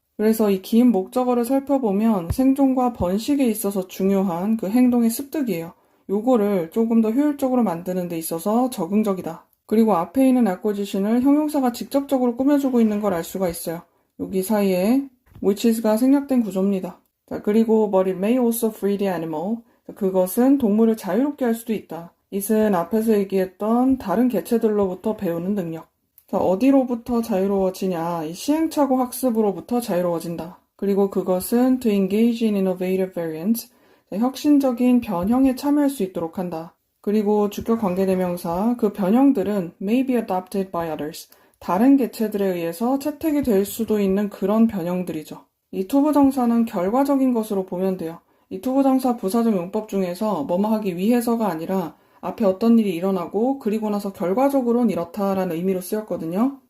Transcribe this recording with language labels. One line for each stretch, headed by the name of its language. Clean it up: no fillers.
Korean: 그래서 이 긴 목적어를 살펴보면 생존과 번식에 있어서 중요한 그 행동의 습득이에요. 요거를 조금 더 효율적으로 만드는 데 있어서 적응적이다. 그리고 앞에 있는 acquisition을 형용사가 직접적으로 꾸며주고 있는 걸 알 수가 있어요. 여기 사이에
English: which is
Korean: 가 생략된 구조입니다. 자, 그리고
English: but it may also free the animal.
Korean: 그것은 동물을 자유롭게 할 수도 있다. it은 앞에서 얘기했던 다른 개체들로부터 배우는 능력. 자, 어디로부터 자유로워지냐? 이 시행착오 학습으로부터 자유로워진다. 그리고 그것은
English: to engage in innovative variants.
Korean: 자, 혁신적인 변형에 참여할 수 있도록 한다. 그리고 주격 관계대명사, 그 변형들은
English: may be adopted by others.
Korean: 다른 개체들에 의해서 채택이 될 수도 있는 그런 변형들이죠. 이 투부정사는 결과적인 것으로 보면 돼요. 이 투부정사 부사적 용법 중에서 뭐뭐 하기 위해서가 아니라 앞에 어떤 일이 일어나고 그리고 나서 결과적으로는 이렇다라는 의미로 쓰였거든요.